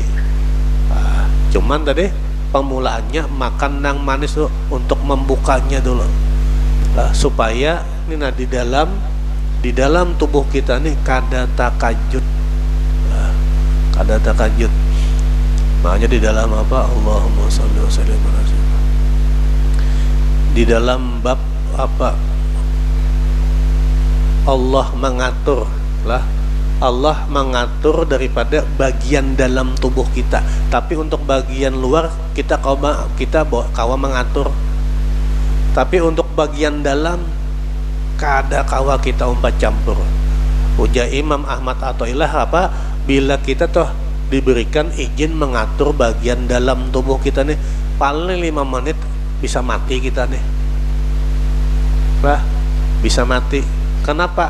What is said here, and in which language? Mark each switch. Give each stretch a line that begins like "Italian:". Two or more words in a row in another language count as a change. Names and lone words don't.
Banjar: Cuman tadi pemulaannya makan nang manis tuh untuk membukanya dulu. Supaya ini di dalam tubuh kita nih kada takajud. Makanya di dalam
Arabic: اللهم صل وسلم على سيدنا.
Banjar: Di dalam bab Allah mengatur daripada bagian dalam tubuh kita, tapi untuk bagian luar kita kawa mengatur. Tapi untuk bagian dalam kada kawa kita umpat campur. Ujar Imam Ahmad Athaillah bila kita diberikan izin mengatur bagian dalam tubuh kita nih, paling 5 menit bisa mati kita nih. Bisa mati. Kenapa?